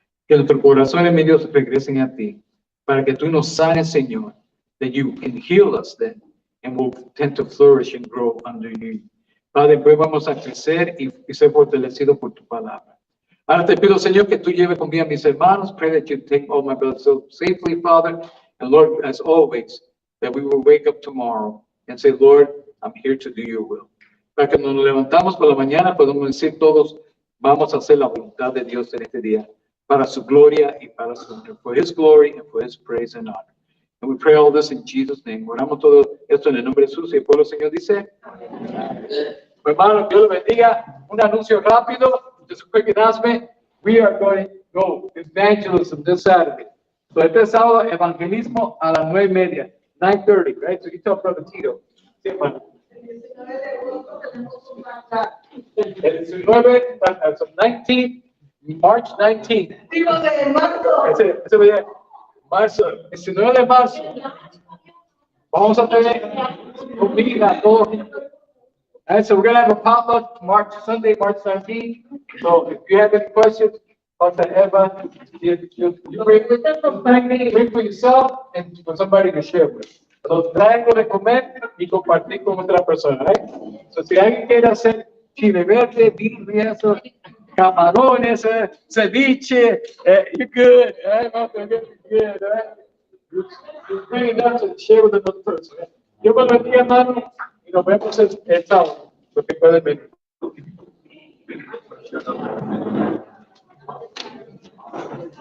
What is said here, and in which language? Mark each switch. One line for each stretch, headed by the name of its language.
Spanish: Que nuestros corazones, mi Dios, regresen a ti, para que tú nos sanes, Señor,
English: that you can heal us then, and we'll tend to flourish and grow under you.
Spanish: Padre, pues vamos a crecer y ser fortalecidos por tu palabra. Ahora te pido, Señor, que tú lleves con bien a mis hermanos.
English: Pray that you take all my brothers so safely, Father. And Lord, as always, that we will wake up tomorrow and say, Lord, I'm here to do your will.
Spanish: Para que nos levantamos por la mañana, podemos decir todos, vamos a hacer la voluntad de Dios en este día, para su gloria y para su honor,
English: for his glory and for his praise and honor. And we pray all this in Jesus' name.
Spanish: Oramos todo esto en el nombre de Jesús y el pueblo, Señor, dice. Hermano, Dios lo bendiga. Un anuncio rápido,
English: just a quick announcement. We are going to go evangelism this Saturday.
Spanish: So este sábado, evangelismo a las 9:30, 9:30, right?
English: So you tell Brother Tito.
Spanish: Sí, hermano.
English: El 19, so 19, March 19.
Spanish: Ese día, marzo, 19 de marzo. Vamos a tener comida, todo.
English: And so we're going to have a potluck Sunday, March 19th. So if you have any questions, Dr. Eva, you bring for yourself and for somebody to share with.
Spanish: So trae algo de comer y compartir con otra persona,
English: right?
Spanish: So si alguien quiere hacer chile verde, birria, camarones, ceviche,
English: you're good, right? You're good, right? You bring it up to share with another person. Right?
Spanish: Yo cuando estoy hermano, y nos vemos el sábado, porque pueden venir.